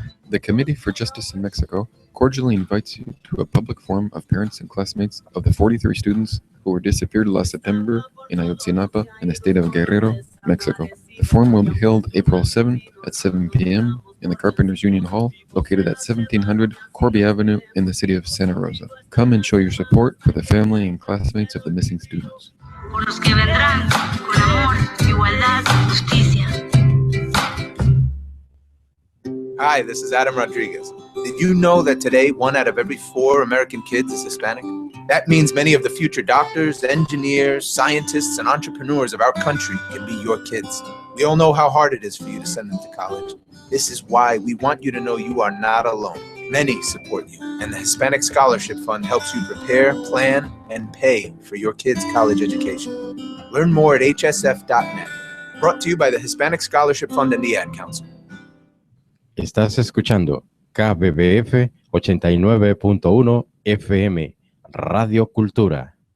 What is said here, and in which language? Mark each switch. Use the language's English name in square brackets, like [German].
[English] the Committee for Justice in Mexico cordially invites you to a public forum of parents and classmates of the 43 students who were disappeared last September in Ayotzinapa in the state of Guerrero, Mexico. The forum will be held April 7th at 7 p.m. in the Carpenters Union Hall, located at 1700 Corby Avenue in the city of Santa Rosa. Come and show your support for the family and classmates of the missing students. [Spanish] Por los que vendrán con amor, igualdad, justicia. [English] Hi, this is Adam Rodriguez. Did you know that today 1 out of every 4 American kids is Hispanic? That means many of the future doctors, engineers, scientists, and entrepreneurs of our country can be your kids. We all know how hard it is for you to send them to college. This is why we want you to know you are not alone. Many support you, and the Hispanic Scholarship Fund helps you prepare, plan, and pay for your kids' college education. Learn more at hsf.net. Brought to you by the Hispanic Scholarship Fund and the Ad Council. [Spanish] Estás escuchando KBBF 89.1 FM, Radio Cultura.